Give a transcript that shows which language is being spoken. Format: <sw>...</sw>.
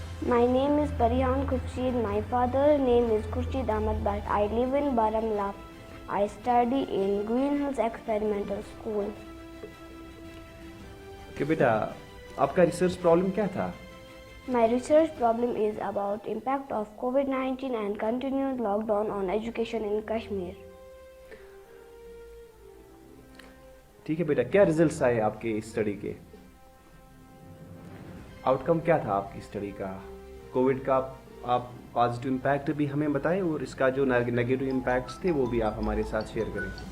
<en>My name is Parihan Khurshid. My father's name is Khurshid Ahmad Bhatt. I live in Baramulla. I study in Green Hills Experimental School.</en> <hi>Okay, बेटा, आपका research problem क्या था?</hi> <en>My research problem is about impact of COVID-19 and continued lockdown on education in Kashmir.</en> <hi>ठीक है बेटा, क्या results आए आपके इस स्टडी के? आउटकम क्या था आपकी स्टडी का? कोविड का आप पॉजिटिव इम्पैक्ट भी हमें बताएं और इसका जो नेगेटिव इम्पैक्ट्स थे वो भी आप हमारे साथ शेयर करें.</hi>